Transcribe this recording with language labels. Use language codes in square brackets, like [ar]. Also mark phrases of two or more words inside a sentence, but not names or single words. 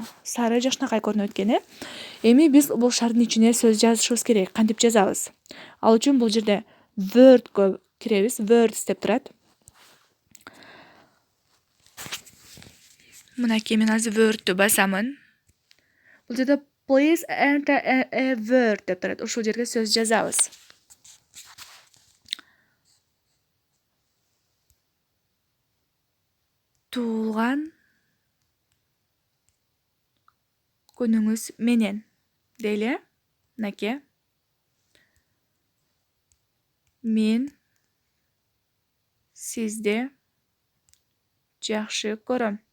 [ky] Сары жакшынакай көрүнүп экен. Эми биз бул шардын ичине сөз жазышыбыз керек. Кантип жазабыз? Ал үчүн бул жерде Word'кө киребиз. Words деп турат. Мынакей мен азыр Word'тү басамын. Бул жерде [en] please enter a word [ky] деп турат. Ушул жерге сөз жазабыз. Туулган күнүңүз менен дейли. Мынакей. Мен сизди жакшы көрөм.